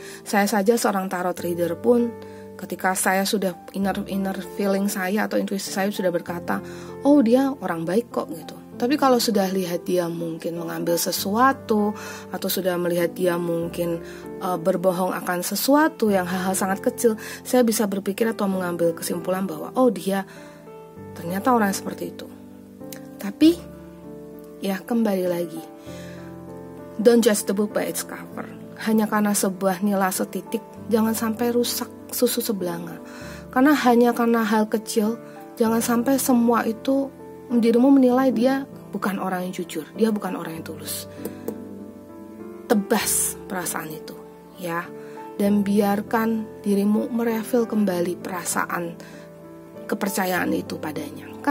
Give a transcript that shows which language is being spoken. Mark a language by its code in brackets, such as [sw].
[id] Saya saja seorang tarot reader pun, ketika saya sudah inner feeling saya atau intuisi saya sudah berkata, oh dia orang baik kok, gitu. Tapi kalau sudah lihat dia mungkin mengambil sesuatu, atau sudah melihat dia mungkin berbohong akan sesuatu yang hal-hal sangat kecil, saya bisa berpikir atau mengambil kesimpulan bahwa oh dia ternyata orang seperti itu. Tapi ya, kembali lagi, [en] don't judge the book by its cover. [id] Hanya karena sebuah nilai setitik, jangan sampai rusak susu sebelanga. Karena hanya karena hal kecil, jangan sampai semua itu dirimu menilai dia bukan orang yang jujur, dia bukan orang yang tulus. Tebas perasaan itu, ya, dan biarkan dirimu merefill kembali perasaan kepercayaan itu padanya.